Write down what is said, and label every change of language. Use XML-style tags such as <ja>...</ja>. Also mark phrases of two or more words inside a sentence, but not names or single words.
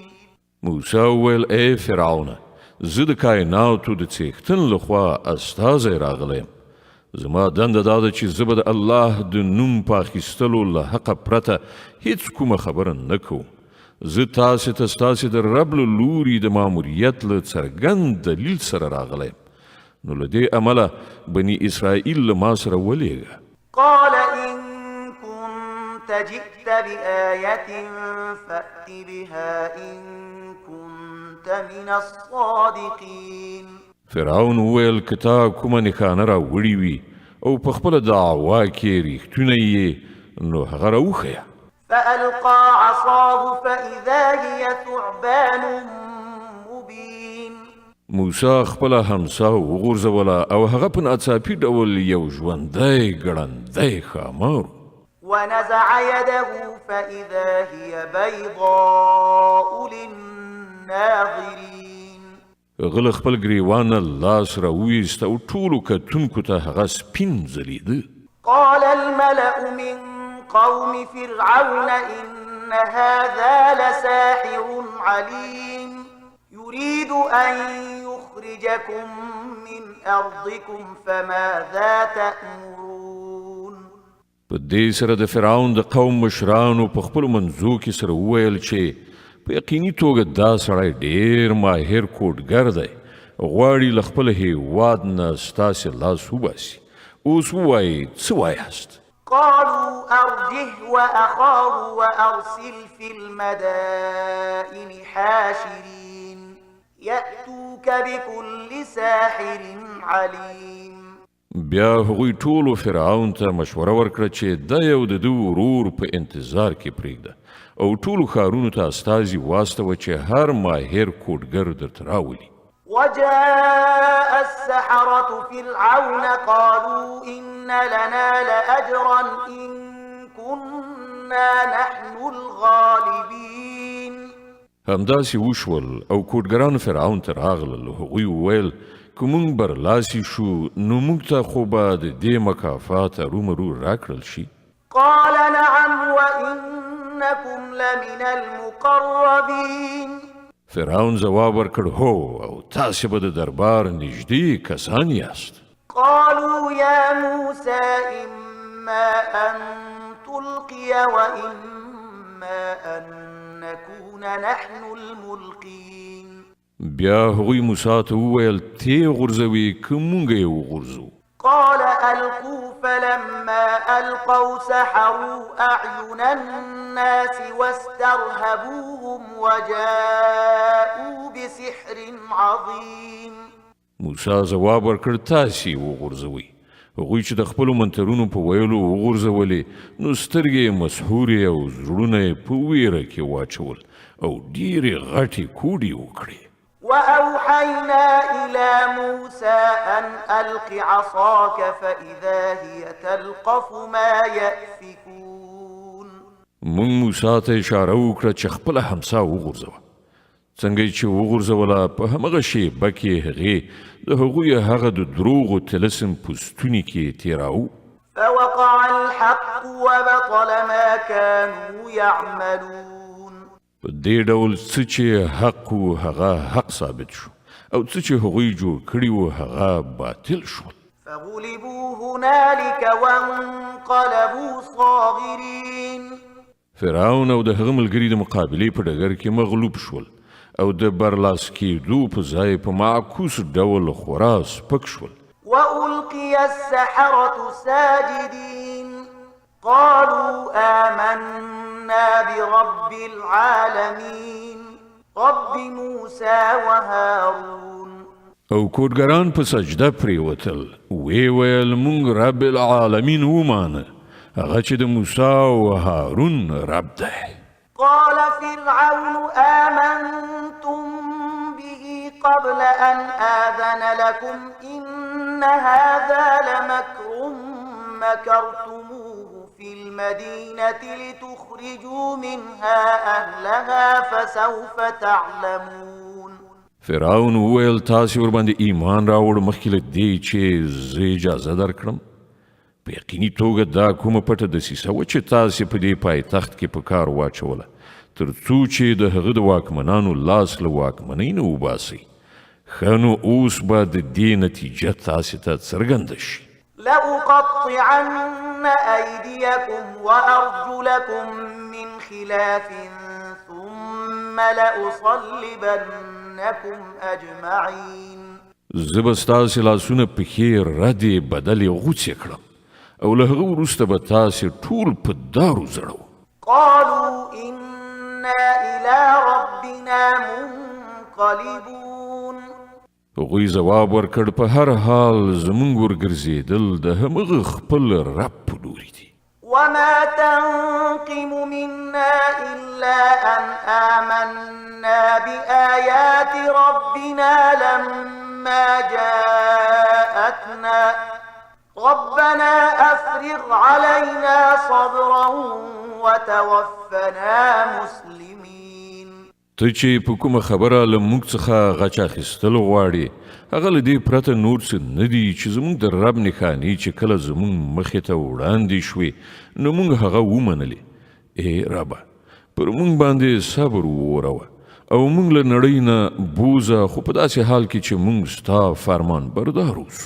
<ps>موسی وویل ای فرعونه زه د کائناتو د څښتن لخوا استازی راغلی یم. زما دنده دا ده چې زه به د الله د نوم په اخیستلو له حقه پرته هیڅ کومه خبره نه کوم. زه تاسې ته ستاسې د رب له لوري د ماموریت له څرګند دلیل سره راغلی یم. نو له دې امله بني اسرائیل له ما سره ولیږه.</ps> <ar>قال إن كنت جئت بآية فأت بها إن كنت من الصادقين.</ar> <ps>فرعون وویل که تا کومه نښانه راوړې وي او په خپله دعوا کې ریښتونی یې نو هغه راوښیه.</ps> <ar>فألقى عصاه فإذا هي ثعبان مبين.</ar> <ps>موسی خپله همسا وغورځوله او هغه په ناڅاپي ډول یو ژوندی ګړندی ښامار</ps> <ar>ونزع يده فإذا هي بيضاء للناظرين.</ar> <ps>غله خپل ګریوان لاس راویست او ټولو کتونکو ته هغه سپین ځلیده.</ps> <ar>قال الملأ من قوم فرعون إن هذا لساحر عليم يريد أن يخرجكم من أرضكم فماذا تأمرون.</ar> <ps>په دې سره د فرعون د قوم مشرانو په خپلو منځو کې سره وویل چې په یقیني توګه دا سړی ډېر ماهر کوډګر دی غواړي له خپل هېواد نه ستاسې لاس وباسي. اوس ووایئ څه وایاست؟</ps> <ar>قالوا أرجه وأخاه وأرسل في المدائن حاشرين يأتوك بكل ساحر عليم.</ar> <ps>بیا هغوی ټولو فرعون ته مشوره ورکړه چې دا یو د ده ورور په انتظار کې پرېږده او ټولو ښارونو ته استازي واستوه چې هر ماهر کوډګر درته راولي.</ps> <ar>وجاء السحرة فرعون قالوا إن لنا لأجرا إن كنا نحن الغالبين.</ar> <ps>همداسې وشول او کوټګران فرعون ته راغلل. هغوی وویل که موږ برلاسي شو نو موږ ته خو به د دې مکافات ارومرو راکړل شي.</ps> <ar>قال نعم وإنكم لمن المقربين.</ar> <ps>فرعون ځواب ورکړ هو او تاسې به د دربار نږدې کسان یاست.</ps> <ar>قالوا يا موسى إما أن تلقي وإما أن نكون نحن الملقين.</ar> <ps>بیا هغوی موسی ته وویل تی غورځوي که موږ یې وغورځو.</ps> <ar>قال ألقوا فلما ألقوا سحروا أعين الناس واسترهبوهم وجاءوا بسحر عظيم.</ar> <ps>موسی ځواب ورکړ تاسې وغورځوئ. هغوی چې د خپلو منترونو په ویلو وغورځولې نو سترګې مسحورې او زړونه یې په ویره کې واچول او ډېرې غټې کوډې وکړې.</ps> <ar>وأوحينا إلى موسى أن ألق عصاك فإذا هي تلقف ما يأفكون.</ar> <ps>موږ موسی ته اشاره وکړه چې خپله همسا وغورځوه. څنګه چې وغورځوله په همغه شیبه کې هغې د هغوی هغه د دروغو طلسم په ستوني کې تېراوه.</ps> <ar>فوقع الحق وبطل ما كانوا يعملون.</ar> <ps>په دې ډول څه چې حق و هغه حق ثابت شو او څه چې هغوی جوړ کړي و هغه باطل شول.</ps> <ar>فغلبوا هنالك وانقلبوا صاغرين.</ar> <ps>فرعون او د هغه ملګري د مقابلې په ډګر کې مغلوب شول او د برلاس کېدو په ځای په معکوس ډول خورا سپک شول.</ps> <ar>وألقي السحرة ساجدين قالوا آمنا برب العالمين رب موسى وهارون.</ar> <ps>او کوټګران په سجده پریوتل وی ویل مونږ</ps> <ar>رب العالمین</ar> <ps>ومانه هغه چې د موسی او هارون رب دی.</ps> <ar>قال فرعون آمنتم به قبل أن آذن لكم إن هذا لمكر مكرتموه في المدينة لتخرجوا منها أهلها فسوف تعلمون.</ar> <ps>فرعون وویل تاسې ورباندې ایمان راوړ مخکې له دې چې زه اجازه درکړم. په یقیني توګه دا کومه پټه دسیسه وه چې تاسې په دې پایتخت کې په کار واچوله تر څو چې د هغه د واکمنانو لاس له واکمنۍ نه وباسئ. ښه نو اوس به د دې نتیجه تاسې ته څرګنده شي.</ps> <ar>لأقطعن أيديكم وأرجلكم من خلاف ثم لأصلبنكم أجمعين.</ar> <ps>زه به ستاسې لاسونه پښې ردې بدلې غوڅې کړم او له هغه وروسته به تاسې ټول په دارو زړوم.</ps> <ar>قالوا إنا إلى ربنا منقلبون.</ar> <ps>هغوی ځواب ورکړ په هر حال زموږ ورګرځېدل د همغه خپل رب په لوري دي.</ps> <ar>وما تنقم منا إلا أن آمنا بآيات ربنا لما جاءتنا ربنا أفرغ علينا صبرا وتوفنا مسلمين.</ar> <ps>ته چې په کومه خبره له موږ څخه غچ اخیستل غواړې هغه له دې پرته نور څه نه دي چې زموږ د رب نښانې چې کله زموږ مخې ته وړاندې شوې نو موږ هغه ومنلې. ای ربه پر موږ باندې صبر ووروه او موږ له نړۍ نه بوزه خو په داسې حال کې چې موږ ستا فرمان بردار اوسو.</ps>